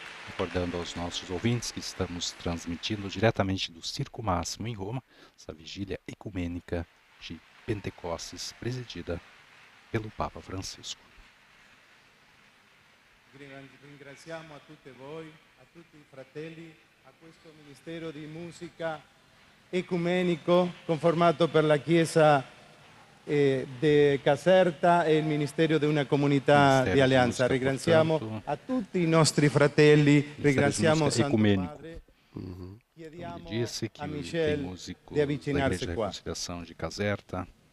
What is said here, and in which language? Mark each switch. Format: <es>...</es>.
<pt>Recordando aos nossos ouvintes que estamos transmitindo diretamente do Circo Máximo em Roma, essa vigília ecumênica de Pentecostes presidida pelo Papa Francisco.</pt> <it>Ringraziamo a tutti voi, a tutti i fratelli, a questo ministero di musica ecumenico conformato per la Chiesa di Caserta e il ministero di una comunità di alleanza. Ringraziamo a tutti i nostri fratelli, ringraziamo Santo Padre.</it> <pt>Ele disse que tem músico da Igreja de Reconciliação de Caserta.</pt>